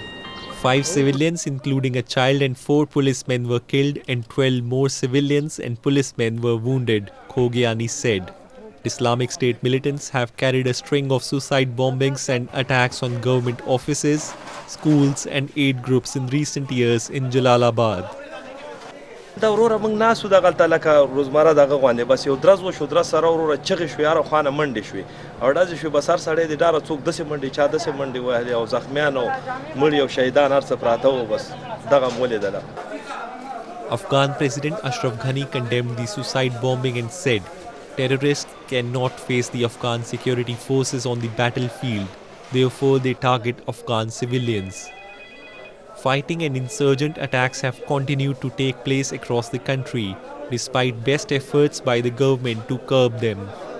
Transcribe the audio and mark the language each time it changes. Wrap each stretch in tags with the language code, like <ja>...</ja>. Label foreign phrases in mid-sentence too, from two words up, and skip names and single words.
<en>5 civilians, including a child and 4 policemen, were killed and 12 more civilians and policemen were wounded, Khogiani said. Islamic State militants have carried a string of suicide bombings and attacks on government offices, schools and aid groups in recent years in Jalalabad.</en> <ps>دا وروره موږ ناسو دغلته لکه روزمره دغه غوندې بس یو درز وشو درز سره وروره چغې شوې هره خوا نه منډې شوې او ډزې شوې بس هر سړی د ډاره څوک داسې منډې چا داسې منډې وهلې او زخمیان او مړي او شهیدان هر څه پراته وو بس دغه مو ولیدله.</ps> <en>Afghan President Ashraf Ghani condemned the suicide bombing and said terrorists cannot face the Afghan security forces on the battlefield, therefore they target Afghan civilians. Fighting and insurgent attacks have continued to take place across the country, despite best efforts by the government to curb them.</en>